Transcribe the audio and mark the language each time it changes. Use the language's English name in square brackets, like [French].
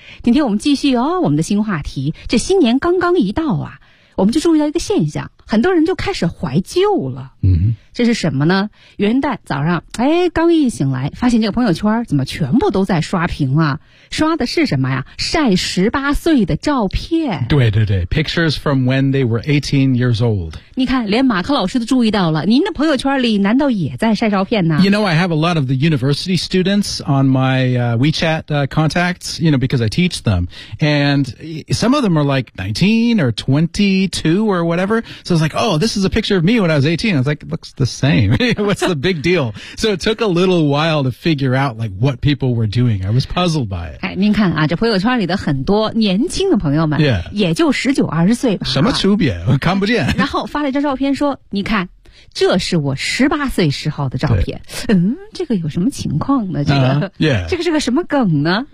[Chinese] 今天我们继续哦，我们的新话题，这新年刚刚一到啊，我们就注意到一个现象，很多人就开始怀旧了。嗯哼，这是什么呢？元旦早上，刚一醒来，发现这个朋友圈怎么全部都在刷屏啊？刷的是什么呀？晒18岁的照片。对对对 [English] ，pictures from when they were 18 years old。 [Chinese] 你看，连马克老师都注意到了，您的朋友圈里难道也在晒照片呢 [English] ？You know, I have a lot of the university students on my WeChat contacts, you know, because I teach them, and some of them are like 19 or 22 or whatever. So I was like, oh, this is a picture of me when I was 18. I was like, it looks the same. What's the big deal? So it took a little while to figure out, like, what people were doing. I was puzzled by it. [Chinese] 您看啊，这朋友圈里的很多年轻的朋友们、 [English] yeah. [Chinese] 也就19、20岁吧。什么区别？我看不见。然后发了一张照片说，你看。这是我18岁时候的照片。这个有什么情况呢？这个、 [English] yeah. [Chinese] 这个是个什么梗呢？